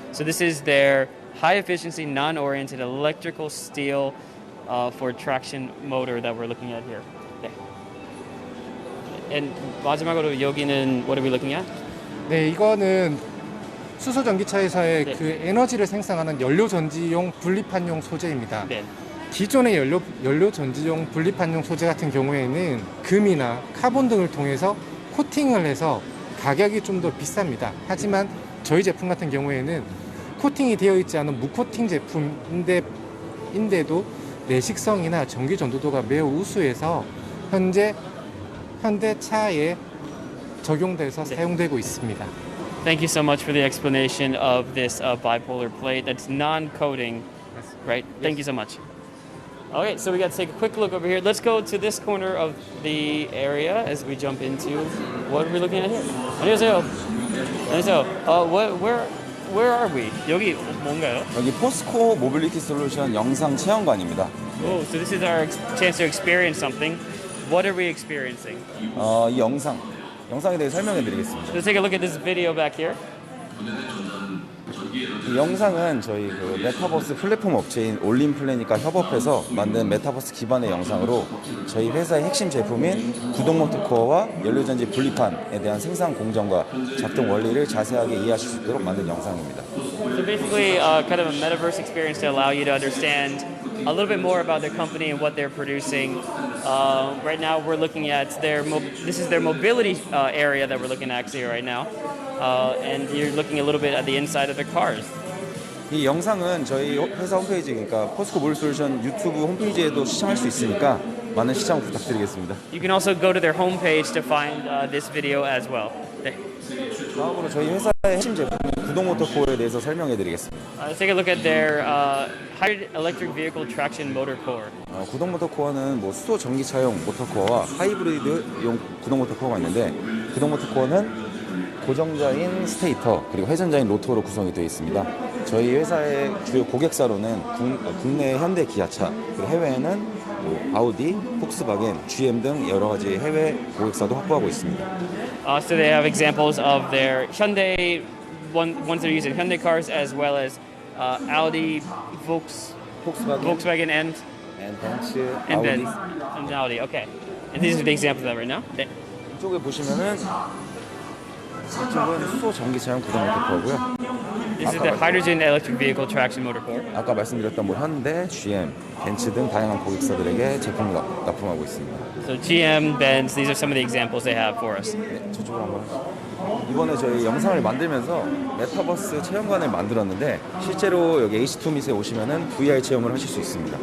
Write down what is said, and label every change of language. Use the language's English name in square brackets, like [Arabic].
[English] So this is their high efficiency, non-oriented electrical steel for traction motor that we're looking at here. [Korean] 네. [English] And [Korean] 마지막으로 여기는 [English] what are we looking at? [Korean] 네, 이거는 수소 전기차에서의 네. 그 에너지를 생성하는 연료 전지용 분리판용 소재입니다. 네. 기존의 연료 전지용 분리판용 소재 같은 경우에는 금이나 카본 등을 통해서 코팅을 해서 가격이 좀 더 비쌉니다. 하지만 저희 제품 같은 경우에는 코팅이 되어 있지 않은 무코팅 제품인데도 내식성이나 전기 전도도가 매우 우수해서 현재 현대차에 적용돼서 사용되고 있습니다. [English] Thank you so much for the explanation of this bipolar plate that's non-coating, right? Thank you so much. Okay, so we got to take a quick look over here. Let's go to this corner of the area as we jump into what are we looking at here? [Korean] 안녕하세요. 안녕하세요. [English] Where are we? [Korean] 여기 뭔가요? 여기 포스코 모빌리티 솔루션 영상 체험관입니다. [English] Oh, so this is our chance to experience something. What are we experiencing? [Korean] 이 영상에 대해 설명해 드리겠습니다. [English] Let's take a look at this video back here. [Korean] 이 영상은 저희 그 메타버스 플랫폼 업체인 올림플래닛과 협업해서 만든 메타버스 기반의 영상으로 저희 회사의 핵심 제품인 구동 모터 코어와 연료전지 분리판에 대한 생산 공정과 작동 원리를 자세하게 이해하실 수 있도록 만든 영상입니다. [English] So basically, kind of a metaverse experience to allow you to understand a little bit more about their company and what they're producing. Right now, we're looking at this is their mobility area that we're looking at actually right now, and you're looking a little bit at the inside of their cars. [Korean] 이 영상은 저희 회사 홈페이지, 그러니까 포스코 모빌 솔루션 유튜브 홈페이지에도 시청할 수 있으니까 많은 시청 부탁드리겠습니다. [English] You can also go to their homepage to find this video as well. [Korean] 네. 다음으로 저희 회사의 핵심 제품인 구동 모터 코어에 대해서 설명해 드리겠습니다. [English] Let's take a look at their hybrid electric vehicle traction motor core. [Korean] 구동 모터 코어는 뭐 수소 전기차용 모터 코어와 하이브리드용 구동 모터 코어가 있는데, 구동 모터 코어는 그 고정자인 스테이터 그리고 회전자인 로터로 구성이 되어 있습니다. 저희 회사의 주요 고객사로는 국내 현대 기아차, 그리고 해외에는 뭐 아우디, 폭스바겐, GM 등 여러 가지 해외 고객사도 확보하고 있습니다. [English] So they have examples of their Hyundai ones that are using Hyundai cars, as well as Audi, Volkswagen, and [Korean] 벤츠, [English] and [Korean] 아우디. [English] Benz and Audi. Okay, and these are the examples of that right now. [Korean] 네. 이쪽에 보시면은 이쪽은 수소 전기차용 구동 모터코어고요. [English] This is the hydrogen electric vehicle traction motor core. [Korean] 아까 말씀드렸던 뭐 현대, GM, 벤츠 등 다양한 고객사들에게 제품을 납품하고 있습니다. [English] So GM, Benz, these are some of the examples they have for us. [Korean] 네, 저쪽으로 한번. 이번에 저희 영상을 만들면서 메타버스 체험관을 만들었는데 실제로 여기 H2밋에 오시면은 VR 체험을 하실 수 있습니다.